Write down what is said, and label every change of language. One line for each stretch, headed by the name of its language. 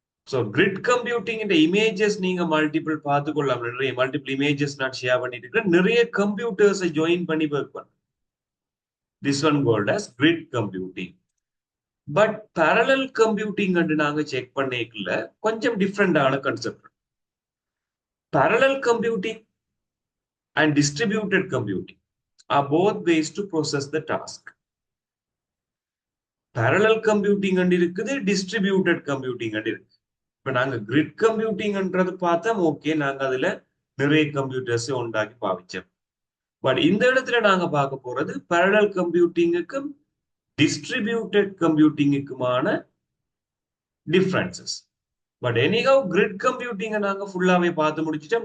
Tamil: So grid computing இந்த images நீங்க multiple பார்த்துக்கொள்ளலாம். நிறைய மல்டிபிள் இமேஜஸ் நான் ஷேர் பண்ணிட்டு இருக்கேன். நிறைய கம்ப்யூட்டர்ஸை ஜாயின் பண்ணி ஒர்க் பண்ண
English: this one called as grid computing.
Tamil: But parallel computing நாங்க செக் பண்ணிக்கல, கொஞ்சம் டிஃப்ரெண்டான concept.
English: parallel computing and distributed computing are both ways to process the task.
Tamil: parallel computing இருக்குது, distributed computing இருக்கு. இப்ப நாங்க கிரிட் கம்ப்யூட்டிங்ன்றது பார்த்தா ஓகே, நாங்க அதுல நிறைய கம்ப்யூட்டர்ஸ் உண்டாக்கி பாவிச்சோம். பட் இந்த இடத்துல நாங்க பார்க்க போறது parallel கம்ப்யூட்டிங்குக்கும் distributed கம்ப்யூட்டிங்குக்குமான differences. But anyhow grid கம்ப்யூட்டிங்கை நாங்க ஃபுல்லாவே பார்த்து முடிச்சிட்டோம்.